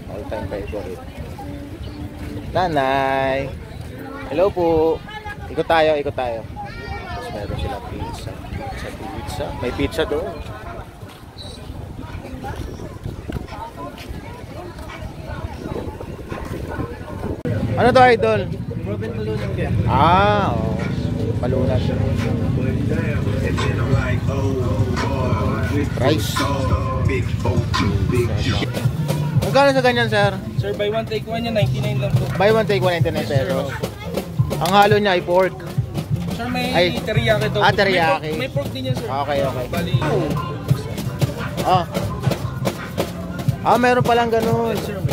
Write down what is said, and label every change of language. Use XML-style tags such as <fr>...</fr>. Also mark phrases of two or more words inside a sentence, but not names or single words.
<en>All time favorite.</en> <tl>Nanay! Hello po! Ikot tayo, ikot tayo. Tapos meron sila pizza. Pizza. May pizza doon. Ano to, idol? Proven palunan kaya. Ah, oo. Palunan. Rice. Magkano sa ganyan, sir? Sir,</tl> <en>buy one take one</en> <tl>yan, 99 lang po.</tl> <en>Buy one take</en> <tl>199 pesos. Ang halo niya ay pork. Sir, may Ay, teriyaki to. teriyaki. May pork din yan, sir.</tl> <en>Okay, okay.</en> <tl>Bali. Meron palang ganun.</tl> <en>Yes, sir.</en>